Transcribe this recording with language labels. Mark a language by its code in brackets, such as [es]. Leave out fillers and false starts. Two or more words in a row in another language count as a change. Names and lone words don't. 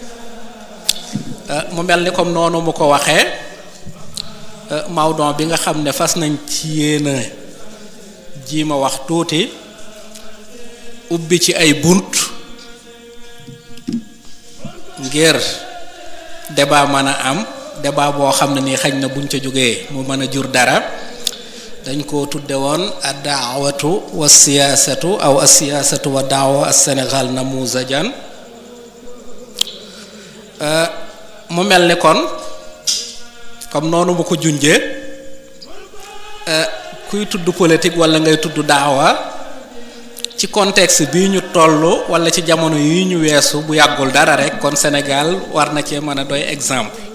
[wo] mu mel ni comme noonu mu ko waxee mawdon bi nga xam ne fas nañ ci yéena jiima wax tuuti ubbi ci ay bunt ngir débat mën a am débat boo xam ne nii xañ na buñ ca jógee mu mën a jur dara dañ ko tudde woon [ar] الدعوة والسياسة أو السياسة والدعوة السنغال نموذجا [wo] mu mel ni kon comme noonu mu ko junjee kuy tudd politique wala ngay tudd daawa ci contexte bii ñu toll wala ci jamono yi ñu weesu bu yàggul dara rek kon Sénégal war na cee mën a doy exemple